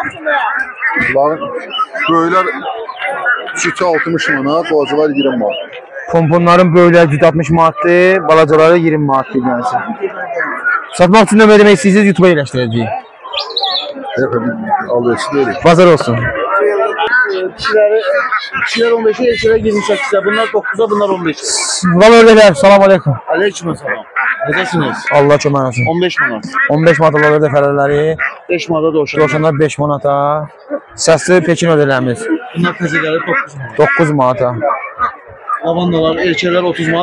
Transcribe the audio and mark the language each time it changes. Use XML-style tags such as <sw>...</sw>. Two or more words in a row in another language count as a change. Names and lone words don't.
<az>Böyüklər sütü 60 manat, balacalar 20 manat. Pomponların böyükləri cüt 60 manatdır, balacaları 20 manatdır. Satmaq üçün nömrə demək istəyirsiniz, YouTube-a yerləşdirəcəyik.</az> <tr>Alıyorsun değil.</tr> <az>Bazar olsun.</az> <tr>Kişiler 15'e, erkekler 28'e. Bunlar 9'a, bunlar 15'e.</tr> <az>Val ördəklər,</az> <ar>سلام عليكم.</ar> <az>Aleykümselam. Necəsiniz? Allah kömək olsun. 15 manat. 15 manat olur ördək fərələri. 5 manata dovşan. Doşanlar 5 manata. Səsli Pekin ördəklərimiz Bunlar təzələri 9 manat. 9 manata.</az> <tr>Lavandalar, erkekler 30 manat.</tr>